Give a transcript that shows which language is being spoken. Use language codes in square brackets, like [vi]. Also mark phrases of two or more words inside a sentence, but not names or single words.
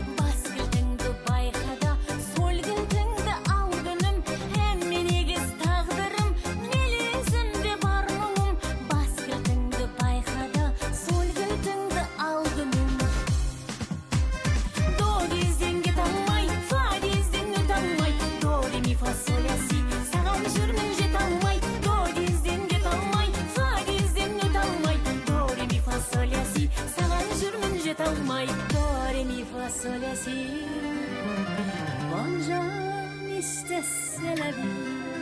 [kk] Бас кілтіңді байқа да, соль кілтіңді ал күнім. Ән мен егіз тағдырым, мелизмде бар мұңым. Бас кілтіңді байқа да, соль кілтіңді ал күнім. До кезден кете алмай, фа кезден өте алмай, до, ре, ми, фа, соль, ля, си. Саған жүрмін жете алмай, до кезден кете алмай, фа кезден өте алмай, до, ре, ми, фа, соль, ля, си. Саған жүрмін жете алмай, до, ре, ми, фа, соль, ля, си. [fr] Bonjour, Mister C'est la vie.